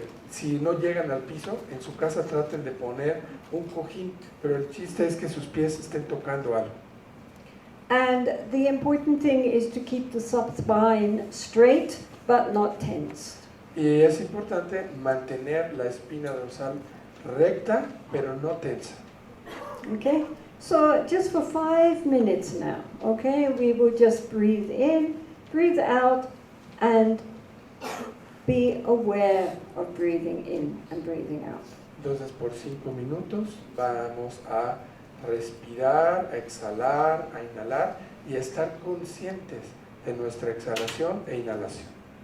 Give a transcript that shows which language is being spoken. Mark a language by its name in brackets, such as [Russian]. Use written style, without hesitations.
[Spanish] Si no llegan al piso, en su casa traten de poner un cojín, pero el chiste es que sus pies estén tocando algo. [English] And the important thing is to keep the spine straight but not tense. [Spanish] Y es importante mantener la espina dorsal recta, pero no tensa. [English] Okay, so just for 5 minutes now, okay, we will just breathe in, breathe out, and be aware of breathing in and breathing out. [Spanish] Entonces, por 5 minutos vamos a respirar, a exhalar, a inhalar y estar conscientes de nuestra exhalación e inhalación.